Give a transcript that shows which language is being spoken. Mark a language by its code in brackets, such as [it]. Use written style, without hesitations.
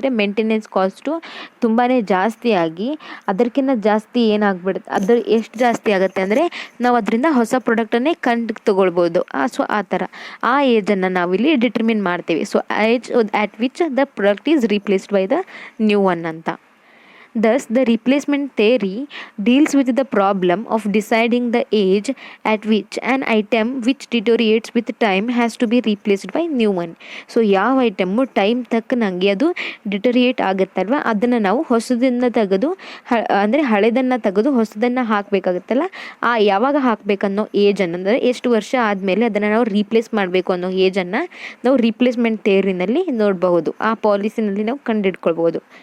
[kn] ಅಂದರೆ maintenance cost ತುಂಬಾ ಜಾಸ್ತಿ ಆಗಿ ಅದಕ್ಕಿಂತ ಜಾಸ್ತಿ ಏನಾಗ್ಬಿಡುತ್ತೆ, ಅದು ಎಷ್ಟು ಜಾಸ್ತಿ ಆಗುತ್ತೆ ಅಂದರೆ ನಾವು ಅದರಿಂದ ಹೊಸ ಪ್ರಾಡಕ್ಟನ್ನೇ ತೊಗೊಳ್ಬೋದು. ಸೊ ಆ ಥರ ಆ ಏಜನ್ನು ನಾವಿಲ್ಲಿ ಡಿಟರ್ಮಿನ್ ಮಾಡ್ತೀವಿ. [en] So age at which the product is replaced by the new one ಅಂತ. Thus, the replacement theory deals with the problem of deciding the age at which an item which deteriorates with time has to be replaced by new one. [kn] So ಯಾವ item time ತಕ್ಕನಂಗೆ ಅದು ಡಿಟರಿಯೇಟ್ ಆಗುತ್ತಲ್ವ, ಅದನ್ನು ನಾವು ಹೊಸದನ್ನು ತೆಗೆದು ಅಂದರೆ ಹಳೆದನ್ನು ತೆಗೆದು ಹೊಸದನ್ನು ಹಾಕಬೇಕಾಗುತ್ತಲ್ಲ, ಆ ಯಾವಾಗ ಹಾಕಬೇಕನ್ನೋ ಏಜನ್ನು, ಅಂದರೆ ಎಷ್ಟು ವರ್ಷ ಆದಮೇಲೆ ಅದನ್ನು ನಾವು ರೀಪ್ಲೇಸ್ ಮಾಡಬೇಕು ಅನ್ನೋ ಏಜನ್ನು ನಾವು ರಿಪ್ಲೇಸ್ಮೆಂಟ್ ಥಿಯರಿನಲ್ಲಿ ನೋಡಬಹುದು, ಆ ಪಾಲಿಸಿನಲ್ಲಿ ನಾವು ಕಂಡುಹಿಡ್ಕೊಳ್ಬೋದು.